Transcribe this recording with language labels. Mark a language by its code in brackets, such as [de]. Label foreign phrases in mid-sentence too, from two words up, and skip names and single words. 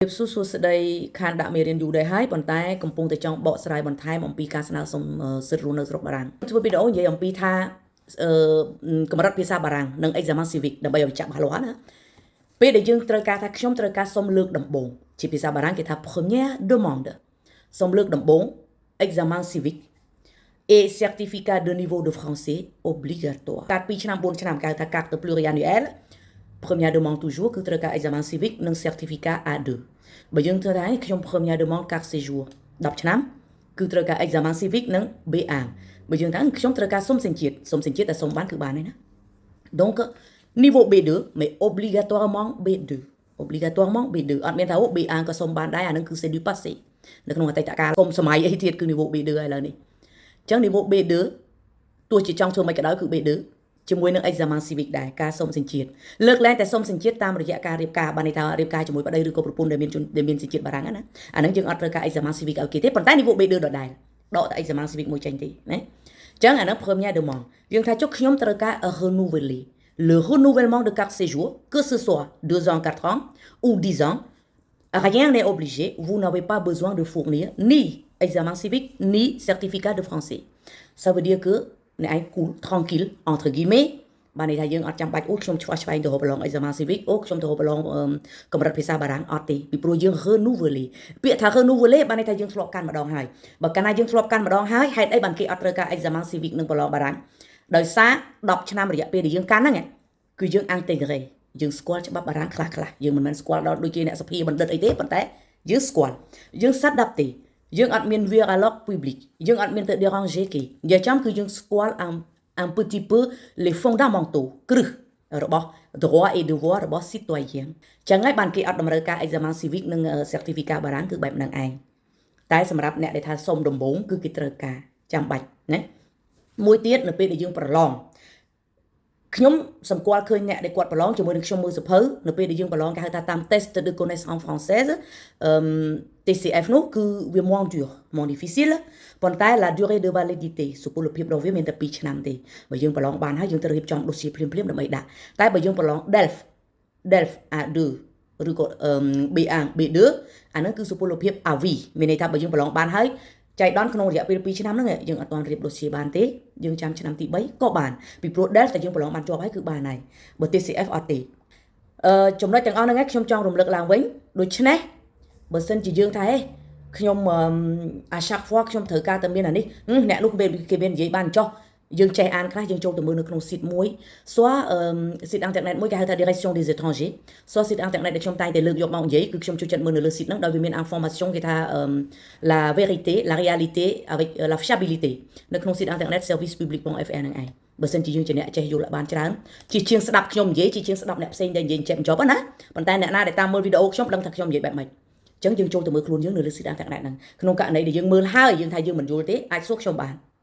[km] សួស្តីខានដាក់មេរៀនយូរដែរហើយប៉ុន្តែកំពុងតែចង់បកស្រាយបន្ថែមអំពីការស្នើសុំសិទ្ធិរស់នៅស្រុកបារាំងធ្វើវីដេអូនិយាយអំពីថាកម្រិតភាសាបារាំងនិង [fr] examen civic [km] ដើម្បីឲ្យចាក់បានលាស់ណាពេលដែលយើងត្រូវការថាខ្ញុំត្រូវការសុំលើកដំបូងជាភាសាបារាំងគេថា [fr] première demande [km] សុំលើកដំបូង [fr] examen civic et certificat de niveau de français obligatoire [km] កាត់2ឆ្នាំ4ឆ្នាំគេហៅថា [fr] carte pluriannuelle première demande toujours [km] គឺត្រូវការ [fr] examen civic [km] និង [fr] certificat A2 [km] បើយើងធ្វើដែរខ្ញុំ [fr] première demande carte séjour [km] 10 ឆ្នាំគឺត្រូវការ [fr] examen civic [km] និង B1 បើយើងថាខ្ញុំត្រូវការសុំសញ្ជាតិតែសុំបានគឺបានហើយណា [fr] donc niveau B2 mais obligatoirement B2 [km] អត់មានថា B1 ក៏សុំបានដែរអានឹងគឺ [fr] c'est du passé [km] នៅក្នុងអតីតកាលគុំសម័យអីទៀតគឺ [fr] niveau B2 [km] ឥឡូវនេះអញ្ចឹង [fr] niveau B2 [km] ទោះជាចង់ធ្វើមិនក៏ដោយគឺ B2 ជាមួយនឹង [fr] examen civic [km] ដែរការសុំសញ្ជាតិលើកឡើងតែសុំសញ្ជាតិតាមរយៈការរៀបការបានន័យថារៀបការជាមួយប្តីឬក៏ប្រពន្ធដែលមាន សញ្ជាតិបារាំងណាអានឹងយើងអត់ត្រូវការ [fr] examen civic [km] ឲ្យគេទេប៉ុន្តែ [fr] niveau B2 [km] ដដែលដកតែ [fr] examen civic [km] មួយចេញទេណាអញ្ចឹងអានឹង [fr] première demande [km] យើងថាចុះខ្ញុំត្រូវការ [fr] renouveler le renouvellement de carte séjour que ce soit 2 ans 4 ans ou 10 ans rien n'est obligé vous n'avez pas besoin de fournir ni examen civic ni certificat de français ça veut dire que [km] អ្នកឯង [fr] cool tranquille entre guillemets [km] បានន័យថាយើងអត់ចាំបាច់ខ្ញុំឆ្វះឆ្វែងទៅរកប្រឡង [fr] examen civic [km] ខ្ញុំទៅរកប្រឡងកម្រិតភាសាបារាំងអត់ទេពីព្រោះយើង renouveler ពាក្យថា renouveler បានន័យថាយើងធ្លាប់ កាន់ម្ដងហើយបើកាលណាយើងធ្លាប់កាន់ម្ដងហើយហេតុអីបានគេអត់ត្រូវការ [fr] examen civic [km] និងប្រឡងបារាំងដោយសារ10ឆ្នាំរយៈពេលដែលយើងកាន់ហ្នឹងគឺយើង intégré យើង ស្គាល់ច្បាប់បារាំងខ្លះយើងមិនមែនស្គាល់ដល់ដូចជាអ្នកសភាបណ្ឌិតអីទេប៉ុន្តែយើងស្គាល់យើង s'adapter យើងអត់មាន [fr] dialogue public [km] យើងអត់មានទៅ déranger គេនិយាយចំគឺយើងស្គាល់ [fr] un petit peu les fondamentaux [km] គ្រឹះរបស់ [fr] droit et devoir [km] របស់ citoyen ចឹងហើយបានគេអត់តម្រូវការ [fr] examen civic [km] និង certificat បារាំងគឺបែបហ្នឹងឯងតែសម្រាប់អ្នកដែលថាសុំដំបូងគឺគេត្រូវការចាំបាច់ណាមួយទៀតនៅពេលដែលយើងប្រឡងខ្ញុំសម្គាល់ឃើញអ្នកដែលគាត់ប្រឡងជាមួយនឹងខ្ញុំមើលសភៅនៅពេលដែលយើងប្រឡងគេហៅថាតាម [fr] test de connaissance française [km] TCF នោះគឺវា [fr] moins dur moins difficile [km] ប៉ុន្តែ [fr] la durée de validité [km] សុពលភាពរបស់វាមានតែ2ឆ្នាំទេបើយើងប្រឡងបានហើយយើងត្រូវរៀបចំ dossier ភ្លាមដើម្បីដាក់តែបើយើងប្រឡង DELF A2 ឬក៏ B1 B2 អាហ្នឹងគឺសុពលភាព à vie មានន័យថាបើយើងប្រឡងបានហើយចៃដន្យក្នុងរយៈពេល2ឆ្នាំហ្នឹងយើងអត់ទាន់រៀប dossier បានទេយើងចាំឆ្នាំទី3ក៏បានពីព្រោះ DELF តែយើងប្រឡងបានជាប់ហើយគឺបានហើយបើ TCF អត់ទេចំណុចទាំងអស់ហ្នឹងខ្ញុំចង់រំលឹកឡើងវិញដូច្នេះបើសិនជាយើងថាខ្ញុំ [fr] à chaque fois [km] ខ្ញុំត្រូវការតែមានអានេះអ្នកនោះគេ មាននិយាយបានចុះយើងចេះអានខ្លះយើងចូលទៅមើលនៅក្នុង site មួយ [fr] soit site internet [km] មួយគេហៅថា [fr] direction des étrangers soit site [km] internet ដែលខ្ញុំតែងតែលើកយកមកនិយាយគឺខ្ញុំចូលចិត្តមើលនៅលើ site ហ្នឹងដោយវាមាន information គេថា [fr] la vérité la réalité avec la fiabilité [km] នៅក្នុង [fr] site internet [km] servicepublic.fr ហ្នឹងឯងបើសិនជាយើងជាអ្នកចេះយល់បានច្រើនជាជាងស្ដាប់ខ្ញុំនិយាយជាជាងស្ដាប់អ្នកផ្សេងដែលនិយាយចេះមិនចប់ណាប៉ុន្តែអ្នកណាដែលតាមមើលវីដេអូខ្ញុំដឹងថាខ្ញុំនិយាយបែបម៉េចអញ្ចឹងយើងចូលទៅមើលខ្លួនយើងនៅលើ [fr] site internet [km] ហ្នឹងក្នុងករណីដែលយើងមើលហើយយើងថាយើងមិនយល់ទេអាចសួរខ្ញុំបាន